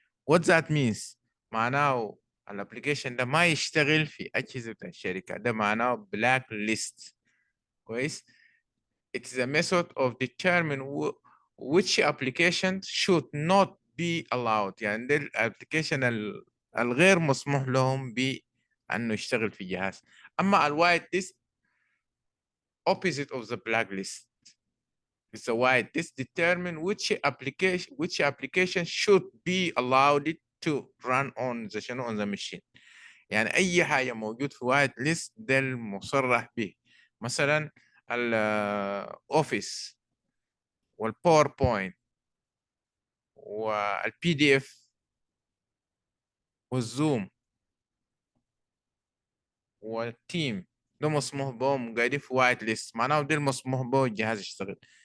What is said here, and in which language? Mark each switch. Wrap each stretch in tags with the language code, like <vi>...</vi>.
<en>what that means</en> <ar>معناه الابلكيشن ده ما يشتغل في أجهزة الشركة، ده معناه بلاك ليست. كويس.</ar> <en>it is a method of determine which application should not be allowed.</en> <ar>يعني ده الابلكيشن الغير مسموح لهم بأنه يشتغل في جهاز. أما الوايت ليست</ar> <en>opposite of the black list. It's a white list determine which application should be allowed to run on the machine.</en> <ar>يعني أي حاجة موجود في white list ده المصرح به. مثلا الأوفيس والباوربوينت والبي دي اف والزوم والتيم، ده مسموح بهم قاعدين في وايت ليست، معناه ده المسموح به الجهاز يشتغل.</ar>